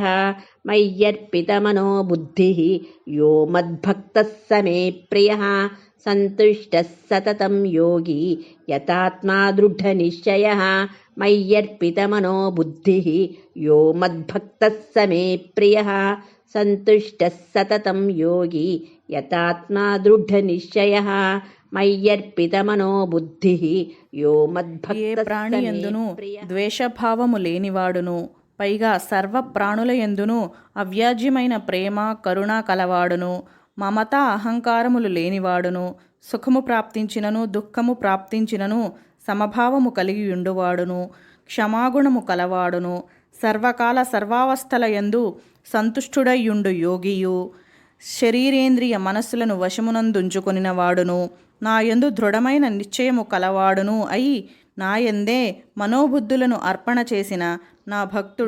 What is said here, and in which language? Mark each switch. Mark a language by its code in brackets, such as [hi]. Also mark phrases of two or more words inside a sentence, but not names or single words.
[sa] मय्यर्पितमनो बुद्धिः यो मद्भक्तः स मे प्रियः सन्तुष्टः सततं योगी यतात्मा दृढनिश्चयः मय्यर्पितमनो बुद्धिः यो मद्भक्तः स मे प्रियः सन्तुष्टः सततं योगी यतात्मा दृढनिश्चयः मय्यर्पितमनो बुद्धि यो [te] ఏ ప్రాణి యందును ద్వేషభావము లేనివాడును పైగా సర్వ ప్రాణుల యందును అవ్యాజ్యమైన ప్రేమ కరుణ కలవాడును మమత అహంకారములు లేనివాడును సుఖము ప్రాప్తించినను దుఃఖము ప్రాప్తించినను సమభావము కలిగి ఉండువాడును క్షమాగుణము కలవాడును సర్వకాల సర్వావస్థల యందు సంతుష్టుడయ్యుండు యోగియు శరీరేంద్రియ మనస్సులను వశమునందుంచుకొనిన వాడును నాయందు దృఢమైన నిశ్చయము కలవాడును అయి నాయందే మనోబుద్ధులను అర్పణ చేసిన నా భక్తుడు